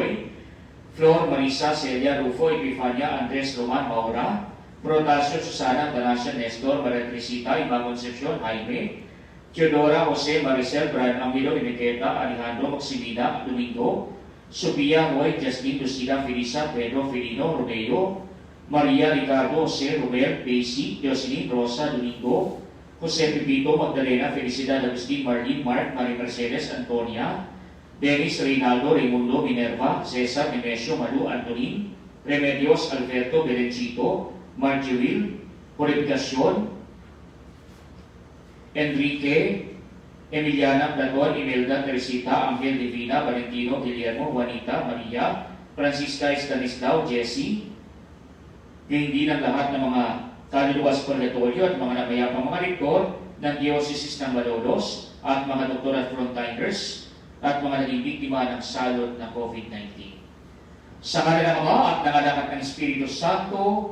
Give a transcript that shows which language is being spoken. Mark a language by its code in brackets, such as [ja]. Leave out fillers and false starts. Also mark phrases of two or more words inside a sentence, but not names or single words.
[tl] Puloy, Flor, Marisa, Celia, Rufo, Epifania, Andres, Roman, Maura, Protasio, Susana, Tanasio, Nestor, Maria Trisita, Ima Concepcion, Jaime, Teodora, Jose, Maricel, Brian Angelo, Enriqueta, Alejandro, Maximina, Domingo, Sofia, Roy, Justin, Lucina, Felisa, Pedro, Felino, Romeo, Maria, Ricardo, Jose, Robert, Daisy, Jocelyn, Rosa, Domingo, Jose Pepito, Magdalena, Felicidad, Agustin, Marlene, Mark, Marie Mercedes, Antonia, Dennis, Reynaldo, Raimundo, Minerva, Cesar, Nemesio, Malu, Antonin, Remedios, Alberto, Berencito, Marjorie, Purificacion, Enrique, Emiliana, Platon, Imelda, Teresita, Angel, Divina, Valentino, Guillermo, Juanita, Maria, Francisca, Estanislao, Jessie, hindi ng lahat ng mga kaluluwas purgatorio at mga namayapang mga rektor ng Diocese ng Malolos at mga doktor at frontliners at mga naging biktima ng salot na COVID-19. Sa ngalan ng Ama at ng Anak at ng Espiritu Santo,